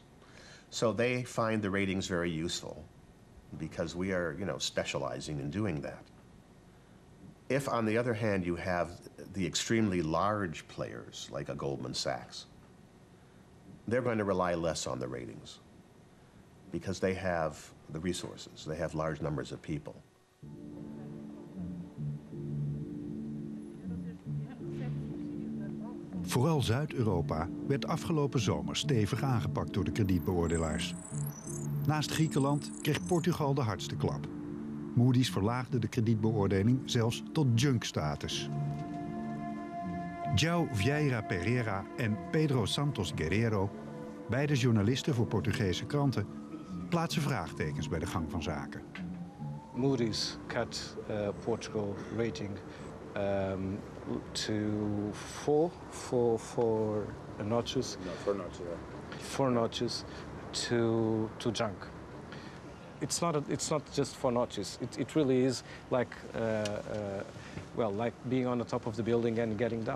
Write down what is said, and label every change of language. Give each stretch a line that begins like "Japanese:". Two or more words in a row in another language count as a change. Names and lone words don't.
English: So they find the ratings very useful because we are, specializing in doing that. If, on the other hand, you have the extremely large players, like a Goldman Sachs, they're going to rely less on the ratings because they have the resources. They have large numbers of people.
Dutch: Vooral Zuid-Europa werd afgelopen zomer stevig aangepakt door de kredietbeoordelaars. Naast Griekenland kreeg Portugal de hardste klap. Moody's verlaagde de kredietbeoordeling zelfs tot junk-status. João Vieira Pereira en Pedro Santos Guerreiro, beide journalisten voor Portugese kranten, plaatsen vraagtekens bij de gang van zaken.
English: Moody's cut Portugal rating to four notches. No, 4 notches. Yeah. 4 notches to junk. It's not just 4 notches. It really is like like being on the top of the building and getting down.